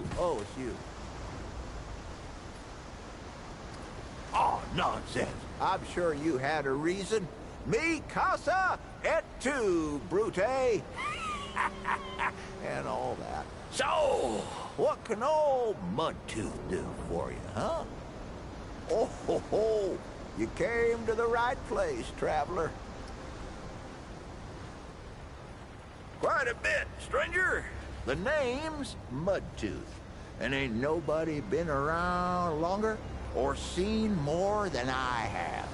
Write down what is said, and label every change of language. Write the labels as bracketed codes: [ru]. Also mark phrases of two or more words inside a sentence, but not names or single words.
[en] Oh, it's you. Oh, nonsense. I'm sure you had a reason. [es] Mi casa [en] et tu, Brute. And all that. So, what can old Mudtooth do for you, huh? Oh, ho, ho. You came to the right place, traveler. Quite a bit, stranger. The name's Mudtooth, and ain't nobody been around longer or seen more than I have.